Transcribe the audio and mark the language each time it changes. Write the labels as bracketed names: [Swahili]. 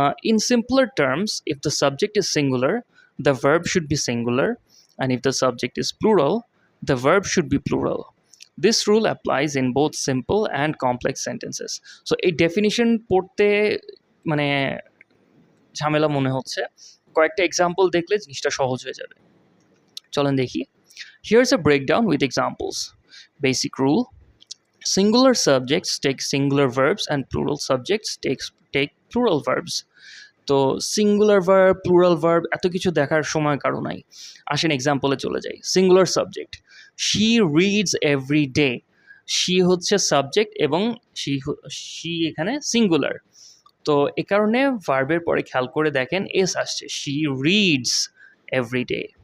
[English] In simpler terms, if the subject is singular, the verb should be singular, and if the subject is plural, the verb should be plural. This rule applies in both simple and complex sentences. [Bangla] So এই definition পড়তে মানে ঝামেলা মনে হচ্ছে, কয়েকটা example দেখলে জিনিসটা সহজ হয়ে যাবে। চলেন দেখি। [English] Here's a breakdown with examples. Basic rule: singular subjects take singular verbs and plural subjects take plural verbs. [Bangla] তো সিঙ্গুলার ভার্ব, প্লুরাল ভার্ব এত কিছু দেখার সময় কারো নাই। আসেন এক্সাম্পলে চলে যাই। Singular subject, [English] She reads every day. [Bangla] She হচ্ছে সাবজেক্ট এবং শি এখানে সিঙ্গুলার। তো এ কারণে ভার্বের পরে খেয়াল করে দেখেন এস আসছে, [English] She reads every day.